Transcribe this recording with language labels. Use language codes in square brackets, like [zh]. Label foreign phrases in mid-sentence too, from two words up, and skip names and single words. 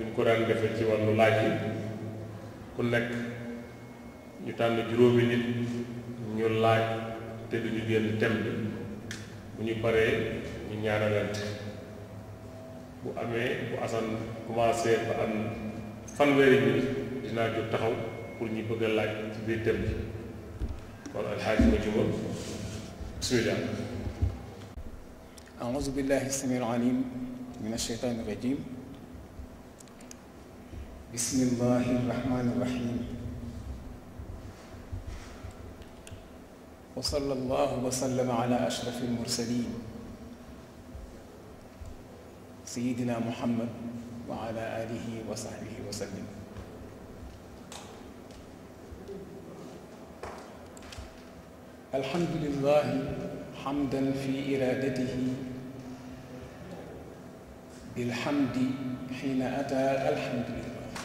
[wo] ngi ko daan defee ci wàllu laaj yi ku nekk ñu tànn juróomi nit ñu laaj te duñu génn thème bi bu ñu paree ñu ñaanalante bu amee bu Asan commencé ba am fanweeri minute dinaa jóg taxaw pour ñu bëgg a laaj ci biir thème bi kon Alxaaji Majuma bismillah. [ar] أعوذ بالله السميع العليم من الشيطان الرجيم بسم الله الرحمن الرحيم وصلى الله وسلم على أشرف المرسلين سيدنا محمد وعلى آله وصحبه وسلم الحمد لله حمدا في إرادته بالحمد حين أتى الحمد لله